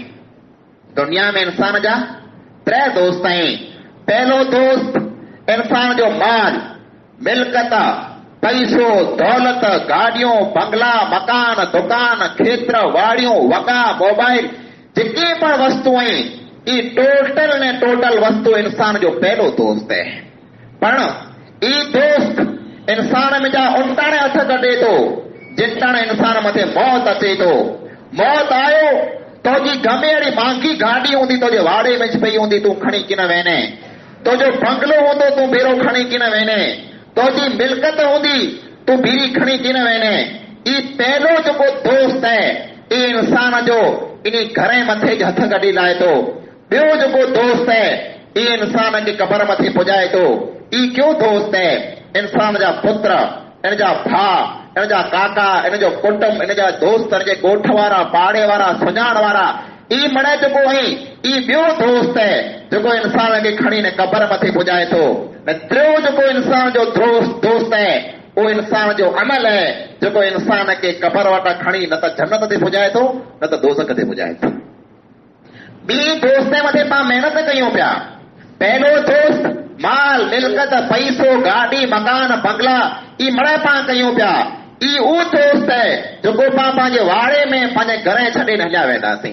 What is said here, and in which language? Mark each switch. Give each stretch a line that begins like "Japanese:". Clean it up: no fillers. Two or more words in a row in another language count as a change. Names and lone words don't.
Sindhi: दुनिया में इंसान जा 3 दोस्त आहिनि। पहलो दोस्त इंसान जो माल, मिल्कत, पैसो, दौलत, गाड़ियों, बंगला, मकान, दुकान, खेत्र, वाड़ियों, वगा, मोबाइल, जेके पण वस्तु आहिनि, ये टोटल ने टोटल वस्तु इंसान जो पहलो दोस्त है। पण ई दोस्त इंसान में जा उनटाणे हथ कढे थो जिताणे इंसान मथे मौत अचे थो। मौत आयो तोजी गमे अहिड़ी महांगी गाॾी हूंदी तुंहिंजे वाड़े में पई हूंदी, तूं खणी किन वेने। तुंहिंजो बंगलो हूंदो, तूं बेरो खणी किन वेने। तुंहिंजी मिल्कत हूंदी, तूं बीड़ी खणी किन वेने। ई पहलो जेको दोस्त है ई इंसान जो इन घर मथे हथ कढी लाहे थो। ॿियो जेको दोस्त है ई इंसान खे कबर मथे पुॼाए थो। ई क्यों दोस्त है? इंसान जा पुत्र, इन जा भाउ, इन जा काका, इन जो कुटुंब, इन जा दोस्त, इन जे ॻोठ वारा, पाड़े वारा, सुञाण वारा, ई मणे जेको आहे ई ॿियो दोस्त है जेको इंसान खे खणी ने कबर मथे पुॼाए थो। न टियों जेको इंसान जो दोस्त है वो इंसान जो अमल है जेको इंसान खे कबर वटां खणी न त जन्नत ते पुॼाए थो न त दोज़ख ते पुॼाए थो। ॿी दोस्त मथे पाण महिनत कयूं पिया। पहलो दोस्त माल, मिल्कत, पैसो, गाड़ी, मकान, बंगला ई मणे पाण कयूं पिया। ई उहो दोस्त है जेको पाण पंहिंजे वाड़े में पंहिंजे घर छॾे न हलिया वेंदासीं।